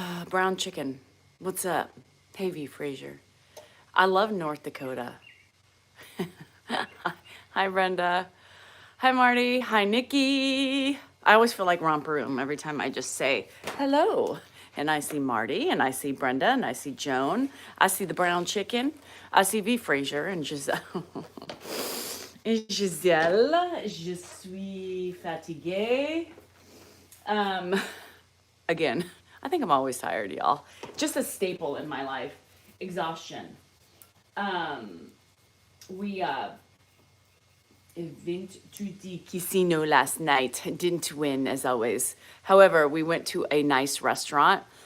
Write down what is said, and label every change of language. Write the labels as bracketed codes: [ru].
[en] Brown chicken. What's up? Hey, V. Frazier. I love North Dakota. Hi, Brenda. Hi, Marty. Hi, Nikki. I always feel like Romper Room every time I just say hello. And I see Marty, and I see Brenda, and I see Joan. I see the brown chicken. I see V. Frazier and Giselle. [fr] And Giselle, je suis fatiguée. [en] Again, I think I'm always tired, y'all. Just a staple in my life. Exhaustion. We went to the casino last night. Didn't win, as always. However, we went to a nice restaurant.